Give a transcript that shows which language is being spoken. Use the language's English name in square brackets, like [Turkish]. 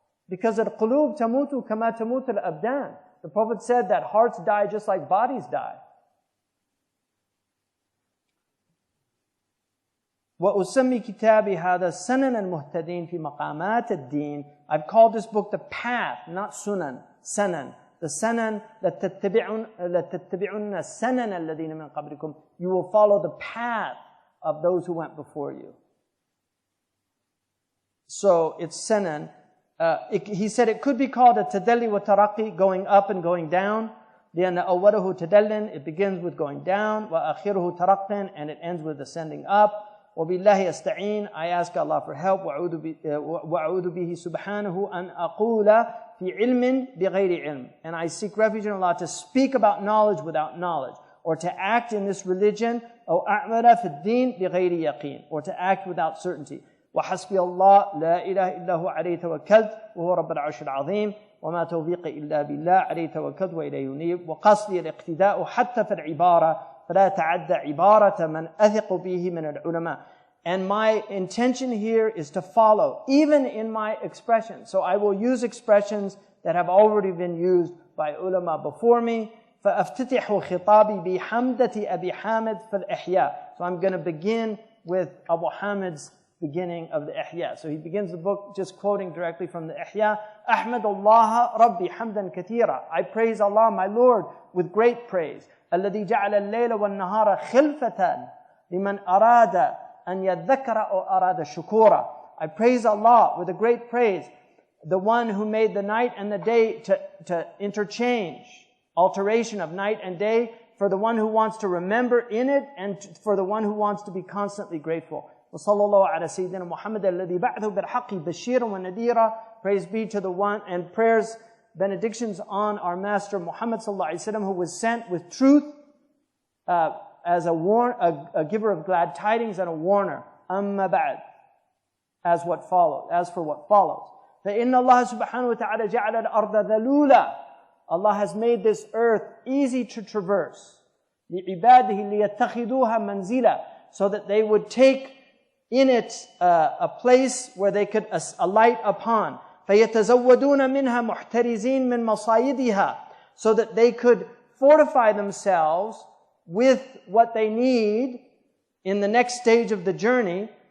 [English] Because [Arabic] al-qulub tamutu kama tamut al-abdan. [English] The Prophet said that hearts die just like bodies die. [Arabic] وَأُسَمِّي كِتَابِي هَذَا سَنَنًا مُهْتَدِينَ فِي مَقَامَاتِ الدِّينِ. [English] I've called this book the path, not sunan, sanan. [Arabic] The sanan, لَتَتَّبِعُنَّ السَّنَنَ الَّذِينَ مِنْ قَبْلِكُمْ. [English] You will follow the path of those who went before you. So it's sanan. He said it could be called a [Arabic] tadalli wa taraqi, [English] going up and going down. [Arabic] لأن أوله تدلٍ, [English] it begins with going down. [Arabic] وآخره ترقٍ, [English] and it ends with ascending up. [Arabic] وبالله أستعين, [English] I ask Allah for help. [Arabic] وأعوذ به سبحانه أن أقول في علم بغير علم. [English] And I seek refuge in Allah to speak about knowledge without knowledge, or to act in this religion, [Arabic] أو أعمل في الدين بغير يقين, [English] or to act without certainty. [Arabic] وحسبي الله لا إله إلا هو عليه توكلت وهو رب العرش العظيم وما توفيقي إلا بالله عليه توكلت وإليه ينيب. وقصدي الاقتداء حتى في العبارة فلا تعدى عبارة من أثق به من العلماء. [English] And my intention here is to follow, even in my expression. So I will use expressions that have already been used by ulama before me. [Arabic] فأفتتح خطابي بحمدة أبي حامد في الإحياء. [English] So I'm going to begin with Abu Hamid's beginning of the Ihya. So he begins the book just quoting directly from the Ihya. [Arabic] Ahmadullah Rabbi hamdan kathira. [English] I praise Allah, my Lord, with great praise. [Arabic] الذي جعل الليل والنهار خلفة لمن أراد أن يذكر أو أراد شكورا. [English] I praise Allah with a great praise, the one who made the night and the day to interchange, alteration of night and day, for the one who wants to remember in it and for the one who wants to be constantly grateful. [Arabic] وصلى الله على سيدنا محمد الذي بعثه بالحق بشيرا ونذيرا. [English] Praise be to the one, and prayers, benedictions on our master Muhammad sallallahu alaihi wasallam, who was sent with truth as a giver of glad tidings and a warner. [Arabic] أما بعد, [English] as for what follows. [Arabic] فإن الله سبحانه وتعالى جعل الأرض ذلولا. [English] Allah has made this earth easy to traverse. [Arabic] لعباده ليتخذوها منزلا, [English] so that they would take in it a place where they could alight upon. [Arabic] فَيَتَزَوَّدُونَ مِنْهَا مُحْتَرِزِينَ مِنْ مَصَايِدِهَا, [English] so that they could fortify themselves with what they need in the next stage of the journey.